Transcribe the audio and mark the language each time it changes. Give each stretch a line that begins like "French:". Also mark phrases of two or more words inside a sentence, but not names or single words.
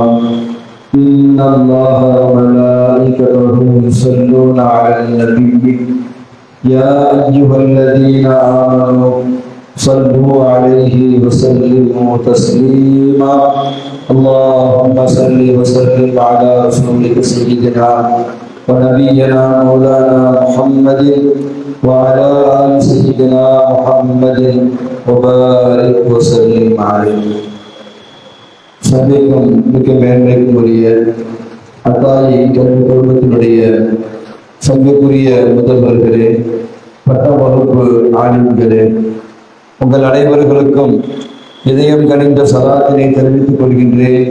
Arabic: إن الله وملائكته يصلون على النبي يا أيها الذين آمنوا صلوا عليه وسلموا تسليما اللهم صل وسلم على رسولك سيدنا ونبينا مولانا محمد وعلى آل سيدنا محمد وبارك وسلم عليه.
Tamil: சபைக்கும் மிக மேன்மைக்கும் உரிய அத்தாயி குடும்பத்தினுடைய சங்கக்குரிய முதல்வர்களே, பட்ட வகுப்பு ஆலிம்களே, உங்கள் அனைவர்களுக்கும் இதயம் கனிந்த சலாத்தினை தெரிவித்துக் கொள்கின்றேன்.